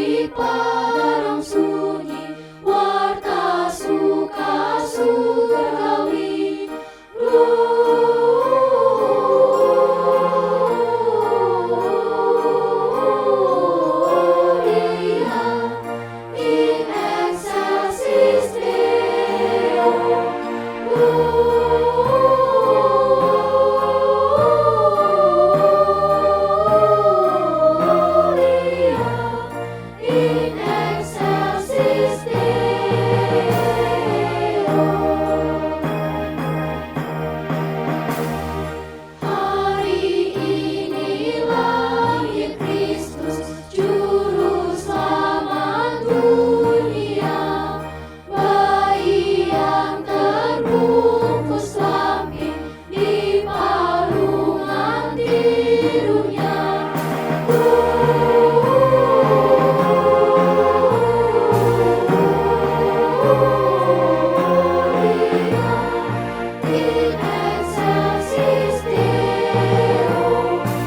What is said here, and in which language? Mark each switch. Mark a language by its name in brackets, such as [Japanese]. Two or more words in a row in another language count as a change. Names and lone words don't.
[Indonesian] padang sunyi, warta suka surgawi. [Latin] Gloria in excelsis Deo. Gloria in excelsis Deo. [Indonesian] Hari ini lahir Kristus, Juru Selamat dunia. Bayi yang terbungkus lampin di palungan tidurnya. [Latin] Gloria in excelsis Deo.